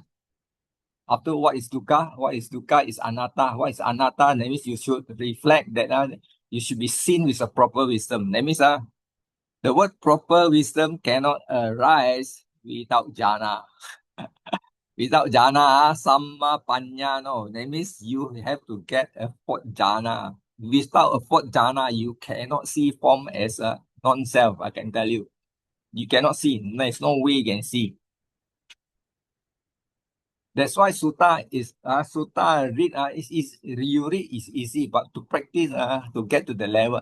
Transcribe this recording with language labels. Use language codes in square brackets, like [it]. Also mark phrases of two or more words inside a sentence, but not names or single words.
[en] After what is dukkha? What is dukkha is anatta. What is anatta? That means you should reflect that you should be seen with a proper wisdom. That means the word proper wisdom cannot arise without jhana. Without jhana, [pi] samma panya, [en] no. That means you have to get a fourth jhana. Without a fourth jhana, you cannot see form as a non-self, I can tell you. You cannot see. There's no way you can see. That's why sutta is read you read is easy, but to practice to get to the level.